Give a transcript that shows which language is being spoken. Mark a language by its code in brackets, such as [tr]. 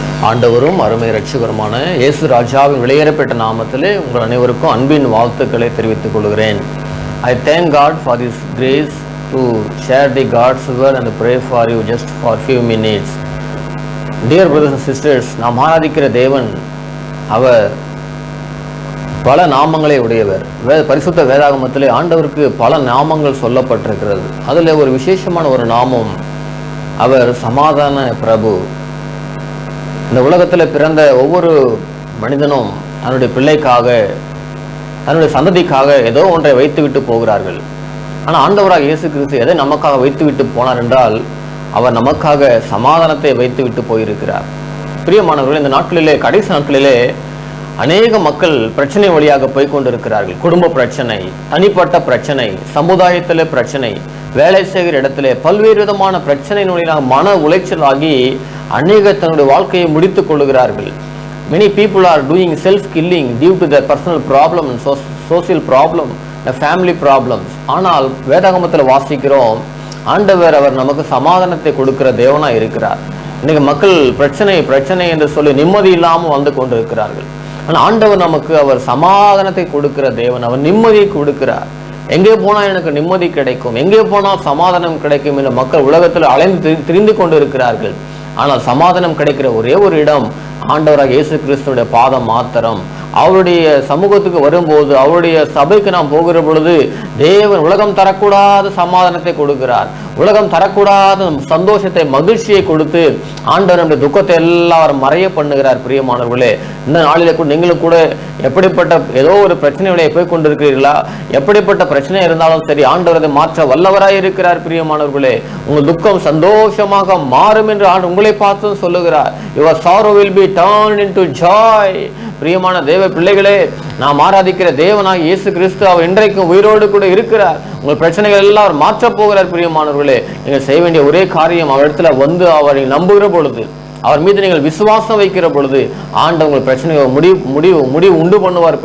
[ta] ஆண்டவரும் அருமை இரட்சகருமான இயேசு ராஜாவின் விலையேறப்பட்ட நாமத்திலே உங்கள் அனைவருக்கும் அன்பின் வாழ்த்துக்களை தெரிவித்துக் கொள்கிறேன். [en] I thank God for this grace to share the God's word and pray for you just for few minutes. Dear brothers and sisters, [ta] நாம் ஆராதிக்கிற தேவன் அவர் பல நாமங்களை உடையவர். பரிசுத்த வேதாகமத்திலே ஆண்டவருக்கு பல நாமங்கள் சொல்லப்பட்டிருக்கிறது. அதில் ஒரு விசேஷமான ஒரு நாமம், அவர் சமாதான பிரபு. இந்த உலகத்தில் பிறந்த ஒவ்வொரு மனிதனும் தன்னுடைய பிள்ளைக்காக, தன்னுடைய சந்ததிக்காக ஏதோ ஒன்றை வைத்துவிட்டு போகிறார்கள். ஆனால் ஆண்டவராக இயேசு கிறிஸ்து எதை நமக்காக வைத்துவிட்டு போனார் என்றால், அவர் நமக்காக சமாதானத்தை வைத்துவிட்டு போயிருக்கிறார். பிரியமானவர்கள், இந்த நாட்களிலே, கடைசி நாட்களிலே அநேக மக்கள் பிரச்சனை வழியாக போய்கொண்டிருக்கிறார்கள். குடும்ப பிரச்சனை, தனிப்பட்ட பிரச்சனை, சமுதாயத்திலே பிரச்சனை, வேலை செய்கிற இடத்திலே பல்வேறு விதமான பிரச்சனையினுடைய மன உளைச்சலாகி அநேக தன்னுடைய வாழ்க்கையை முடித்துக் கொள்ளுகிறார்கள். [en] Many people are doing self-killing due to their personal problem and social problem, the family problems. [ta] ஆனால் வேதாகமத்தில் வாசிக்கிறோம், ஆண்டவர் அவர் நமக்கு சமாதானத்தை கொடுக்கிற தேவனா இருக்கிறார். இன்னைக்கு மக்கள் பிரச்சனை என்று சொல்லி நிம்மதி இல்லாமல் வந்து கொண்டிருக்கிறார்கள். ஆனால் ஆண்டவர் நமக்கு அவர் சமாதானத்தை கொடுக்கிற தேவன், அவர் நிம்மதியை கொடுக்கிறார். எங்கே போனால் எனக்கு நிம்மதி கிடைக்கும், எங்கே போனால் சமாதானம் கிடைக்கும் என்ற மக்கள் உலகத்தில் அலைந்து திரிந்து கொண்டு இருக்கிறார்கள். ஆனால் சமாதானம் கிடைக்கிற ஒரே ஒரு இடம் ஆண்டவராக இயேசு கிறிஸ்துடைய பாதம் மாத்திரம். அவருடைய சமூகத்துக்கு வரும்போது, அவருடைய சபைக்கு நாம் போகிற பொழுது தேவன் உலகம் தரக்கூடாத சமாதானத்தை கொடுக்கிறார். உலகம் தரக்கூடாத சந்தோஷத்தை, மகிழ்ச்சியை கொடுத்து ஆண்டவர் நம்முடைய துக்கத்தை எல்லாம் மறைய பண்ணுகிறார். பிரியமானவர்களே, இந்த நாளிலே கூட நீங்களும் கூட எப்படிப்பட்ட ஏதோ ஒரு பிரச்சனைகளை போய் கொண்டிருக்கிறீர்களா? எப்படிப்பட்ட பிரச்சனை இருந்தாலும் சரி, ஆண்டவர் அதை மாற்ற வல்லவராய் இருக்கிறார். பிரியமானவர்களே, உங்கள் துக்கம் சந்தோஷமாக மாறும் என்று ஆண்டு உங்களை பார்த்து சொல்லுகிறார். [en] Your sorrow will be turned into joy. [ta] பிரியமான தேவ பிள்ளைகளே, நாம் ஆராதிக்கிற தேவனாக இயேசு கிறிஸ்து அவர் இன்றைக்கும் உயிரோடு கூட இருக்கிறார். உங்கள் பிரச்சனைகள் எல்லாம் அவர் மாற்றப் போகிறார். பிரியமானவர்களே, நீங்கள் செய்ய வேண்டிய ஒரே காரியம், அவர் இடத்துல வந்து அவரை நம்புகிற பொழுது, அவர் மீது நீங்கள் விசுவாசம் வைக்கிற பொழுது ஆண்டவர் உங்கள் பிரச்சனைகள் முடிவு உண்டு பண்ணுவார்.